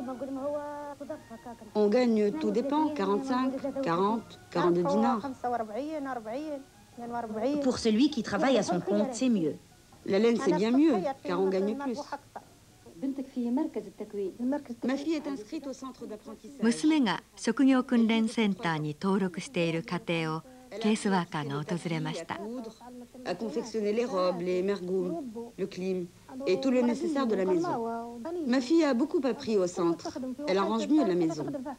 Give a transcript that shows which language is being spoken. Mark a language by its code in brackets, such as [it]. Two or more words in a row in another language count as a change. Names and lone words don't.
[fr] On gagne, tout dépend, 45, 40, 42 dinars. Pour celui qui travaille à son compte, c'est mieux. La laine, c'est bien mieux, car on gagne plus. Ma fille est inscrite au centre d'apprentissage. [ja] 娘が職業訓練センターに登録している家庭をケースワーカーが訪れました。 [fr] À confectionner les robes, les mergoumes, le clim et tout le nécessaire de la maison. Ma fille a beaucoup appris au centre. Elle arrange mieux la maison.